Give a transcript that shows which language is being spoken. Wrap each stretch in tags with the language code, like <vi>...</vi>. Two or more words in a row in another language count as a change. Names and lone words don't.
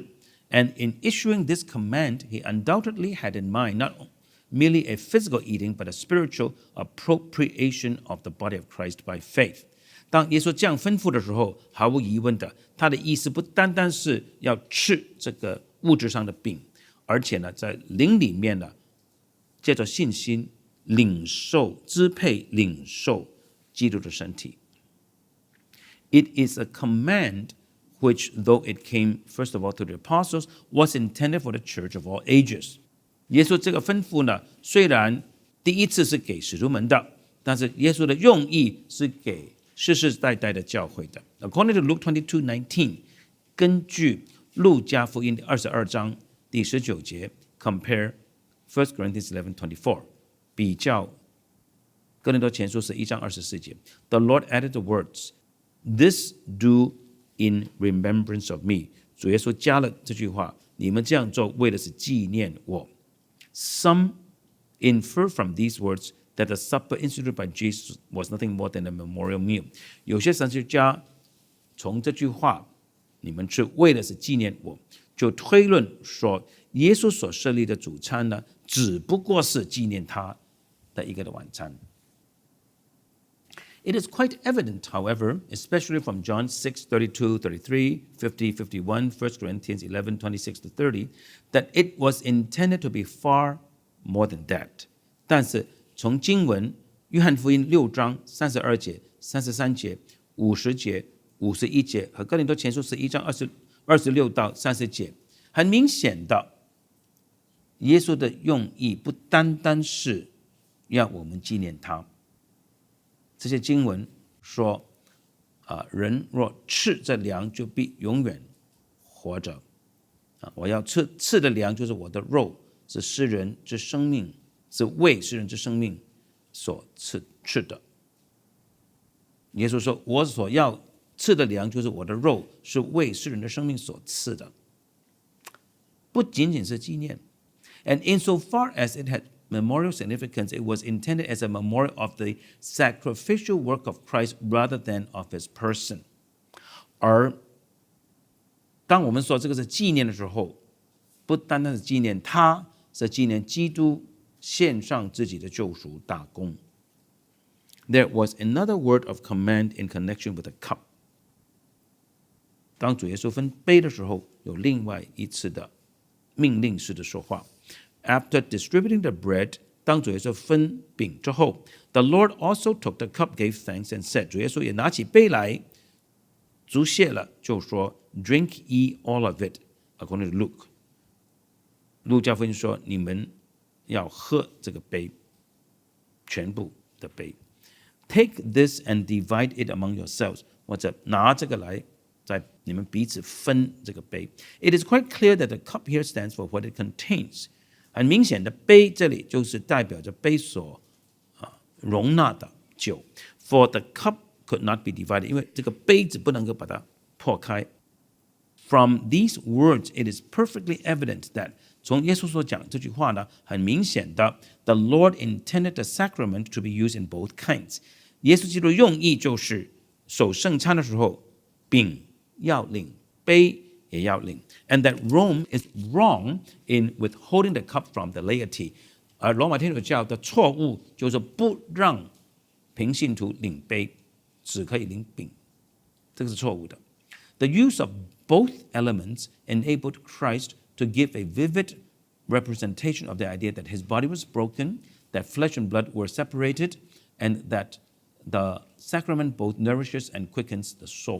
<en>And in issuing this command, he undoubtedly had in mind not merely a physical eating, but a spiritual appropriation of the body of Christ by faith。</en> <zh>當耶穌這樣吩咐的時候，毫無疑問的，他的意思不單單是要吃這個物質上的餅，而且呢，在靈裡面呢，借着信心領受、支配、領受基督的身體。</zh> <en>It is a command which, though it came first of all to the apostles, was intended for the church of all ages。</en> <zh>耶穌這個吩咐呢，雖然第一次是給使徒們的，但是耶穌的用意是給世世代代的教會的。</zh> <en>According to Luke 22:19，</en> <zh>根據路加福音22章第19節</zh> <en>，compare 1 Corinthians 11:24，</en> <zh>比較哥林多前書11章24節</zh> <en>，The Lord added the words, "This do in remembrance of me."</en> <zh>主耶穌加了這句話，你們這樣做為的是紀念我。</zh> <en>Some infer from these words that the supper instituted by Jesus was nothing more than a memorial meal。</en> <zh>有些神學家從這句話，你們吃為的是紀念我，就推論說，耶穌所設立的主餐呢，只不過是紀念他的一個的晚餐。</zh> <en>It is quite evident, however, especially from John 6:32, 33, 50, 51, 1 Corinthians 11, 26 to 30, that it was intended to be far more than that.</en> <zh>但是從經文約翰福音6章32節、33節、50節、51節和哥林多前書11章26到30節，很明顯的，耶穌的用意不單單是讓我們紀念他。這些經文說，人若吃這糧，就必永遠活着。我要吃的糧就是我的肉，是世人之生命，是為世人之生命所吃的。耶穌說，我所要吃的糧就是我的肉，是為世人的生命所吃的。不僅僅是紀念。</zh> <en>And insofar as it had memorial significance, it was intended as a memorial of the sacrificial work of Christ rather than of his person.</en> <zh>而當我們說這個是紀念的時候，不單單是紀念他，是紀念基督獻上自己的救贖大功。</zh> <en>There was another word of command in connection with the cup.</en> <zh>當主耶穌分杯的時候，有另外一次的命令式的說話。</zh> <en>After distributing the bread,</en> <zh>當主耶穌分餅之後</zh> <en>the Lord also took the cup, gave thanks, and said,</en> <zh>主耶穌也拿起杯來，祝謝了，就說</zh> <en>Drink ye all of it, according to Luke.</en> <zh>路加福音說，你們要喝這個杯，全部的杯。</zh> <en>Take this and divide it among yourselves.</en> <zh>或者拿這個來，在你們彼此分這個杯。</zh> <en>It is quite clear that the cup here stands for what it contains.</en> <zh>很明顯的，杯這裡就是代表着杯所容納的酒。</zh> <en>For the cup could not be divided. 因為這個杯子不能夠把它破開。From these words, it is perfectly evident that</en> <zh>從耶穌所講這句話呢，很明顯的</zh> <en>the Lord intended the sacrament to be used in both kinds.</en> <zh>耶穌基督用意就是守聖餐的時候，餅要領，杯也要領。</zh> <en>And that Rome is wrong in withholding the cup from the laity.</en> <zh>而羅馬天主教的錯誤就是不讓平信徒領杯，只可以領餅，這個是錯誤的。</zh> <en>The use of both elements enabled Christ to give a vivid representation of the idea that his body was broken, that flesh and blood were separated, and that the sacrament both nourishes and quickens the soul.</en>